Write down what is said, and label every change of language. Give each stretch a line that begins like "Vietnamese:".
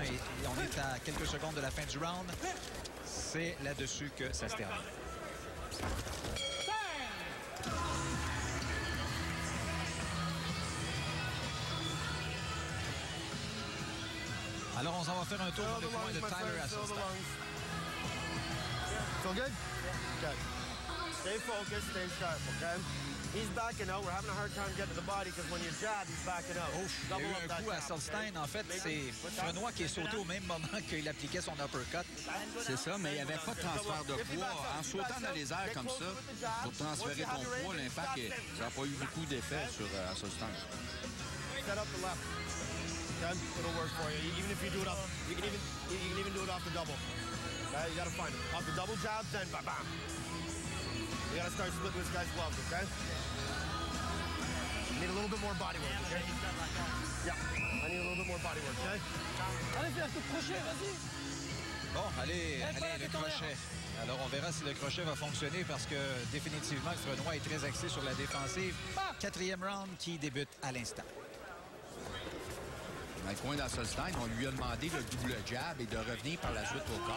French: Et on est à quelques secondes de la fin du round. C'est là-dessus que ça se termine. Alors, on s'en va faire un tour dans le coin de Tyler Asselstein.
English: Feel good? Good. Stay focused, stay sharp, okay? He's backing out. We're having a hard time getting to the body because when you jab, he's backing out.
French: Oh, il y a eu un coup à Solstein. En fait, c'est Frenois qui est sauté au même moment qu'il appliquait son uppercut. C'est ça, mais il n'y avait pas de transfert de poids. En sautant dans les airs comme ça, pour transférer ton poids, l'impact, ça n'a pas eu beaucoup d'effet sur Solstein.
English: Set up the left. Okay? It'll work for you. Even if you do it up, you can even do it off the double. Okay? You got to find it. Off the double jab, then bam, bam. You got to start splitting this guy's gloves, okay? You need a little bit more body work, okay? Yeah, I need a little bit more body work, okay?
French: Allez, fais un coup de crochet, vas-y. Bon, allez, le crochet. Alors, on verra si le crochet va fonctionner parce que définitivement, Frenois est très axé sur la défensive. 4e round qui débute à l'instant. Dans le coin d'Asselstein, on lui a demandé le double jab et de revenir par la suite au corps.